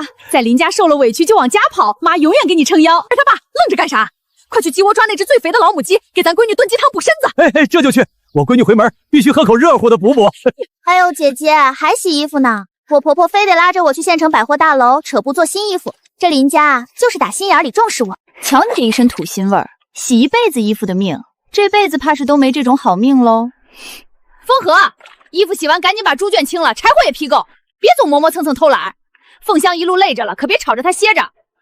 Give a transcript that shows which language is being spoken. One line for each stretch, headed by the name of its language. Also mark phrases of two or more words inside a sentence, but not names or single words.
Chinese: 在林家受了委屈就往家跑，媽永遠給你撐腰。而他爸愣着幹啥？快去雞窩抓那隻最肥的老母雞，給咱閨女燉雞湯補身子。哎，這就去，我閨女回門必須喝口熱乎的補補。還有姐姐還洗衣服呢，我婆婆非得拉着我去縣城百貨大樓扯布做新衣服。這林家就是打心眼裡重視我。瞧你這一身土腥味兒，洗一輩子衣服的命，這輩子怕是都沒這種好命嘍。風和，衣服洗完趕緊把豬圈清了，柴火也劈夠，別總磨磨蹭蹭偷懶。鳳香一路累着了，可別吵着她歇着。